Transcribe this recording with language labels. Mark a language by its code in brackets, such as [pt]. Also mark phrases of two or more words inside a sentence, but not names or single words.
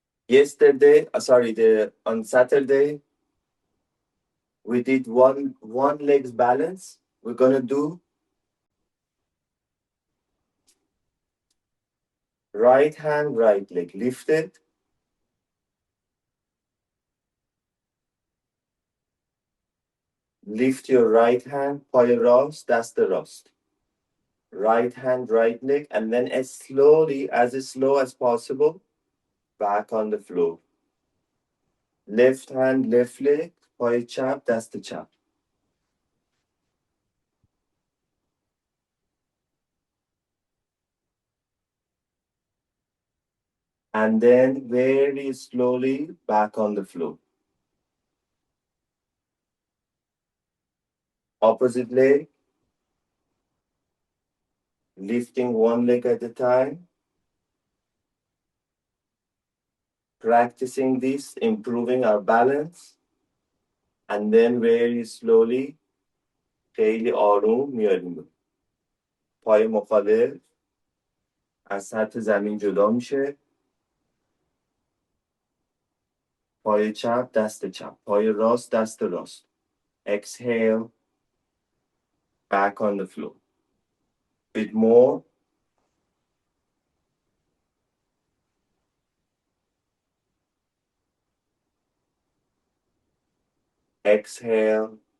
[en] On Saturday, we did one leg's balance. We're gonna do right hand, right leg lifted. Lift your right hand, [fa] پای راست، دست راست. [en] Right hand, right leg, and then as slow as possible, back on the floor. Left hand, left leg, [fa] پای چپ، دست چپ. [en] And then very slowly back on the floor. Opposite leg, lifting one leg at a time. Practicing this, improving our balance. And then very slowly, [fa] خیلی آروم میاریم. پای مخالف از سطح زمین جدا میشه. پای چپ، دست چپ. پای راست، دست راست. [en] Exhale, back on the floor. Bit more. Exhale.